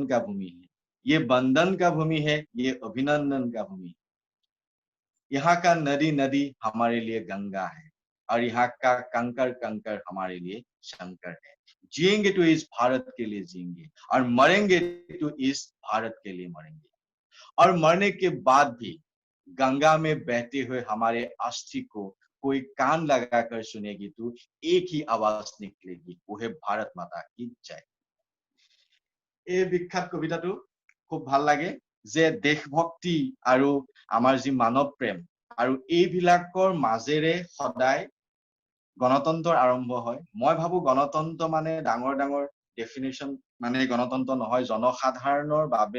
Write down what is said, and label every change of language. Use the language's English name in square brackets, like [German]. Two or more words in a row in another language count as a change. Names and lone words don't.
[Hindi] का भूमि है ये बंधन का भूमि है ये अभिनंदन का भूमि है यहाँ का नदी नदी हमारे लिए गंगा है और यहाँ का कंकर कंकर हमारे लिए शंकर है जिएंगे तो इस भारत के लिए जिएंगे और मरेंगे तो इस भारत के लिए मरेंगे और मरने के बाद भी गंगा में बहते हुए हमारे अस्थि को कोई कान लगाकर सुनेगी तो एक ही आवाज निकलेगी वो है भारत माता की जय [Assamese] এই বিখ্যাত কবিতাটো খুব ভাল লাগে যে দেশভক্তি আৰু আমাৰ যি মানৱ প্ৰেম আৰু এইবিলাকৰ মাজেৰে সদায় গণতন্ত্ৰৰ আৰম্ভ হয় মই ভাবো গণতন্ত্ৰ মানে ডাঙৰ ডাঙৰ ডেফিনেশ্যন মানে গণতন্ত্ৰ নহয় জনসাধাৰণৰ বাবে